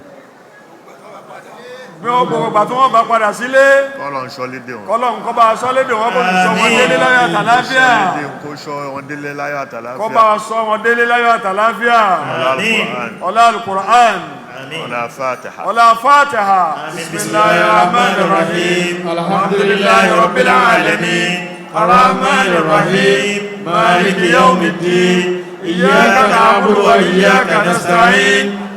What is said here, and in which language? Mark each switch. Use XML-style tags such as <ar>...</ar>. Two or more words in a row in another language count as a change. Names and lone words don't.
<yo>bí wọ́n gbogbo ìgbà tí wọ́n bá padà sílé kọ́lọ̀ ń ṣọ́ lédè wọn kọ́lọ̀ nǹkan bá sọ lédè wọn kò sì sọ wọn délé láyọ̀ àtàláfíà kó ṣọ́ wọn délé láyọ̀ àtàláfíà kọ́ bá sọ wọn délé láyọ̀ àtàláfíà ọlá al-Qur'an ọlá Fatiha</yo> <ar>ọlá Fatiha بسم الله الرحمن الرحيم الحمد لله رب العالمين الرحمن الرحيم مالك يوم الدين إياك نعبد وإياك نستعين</ar>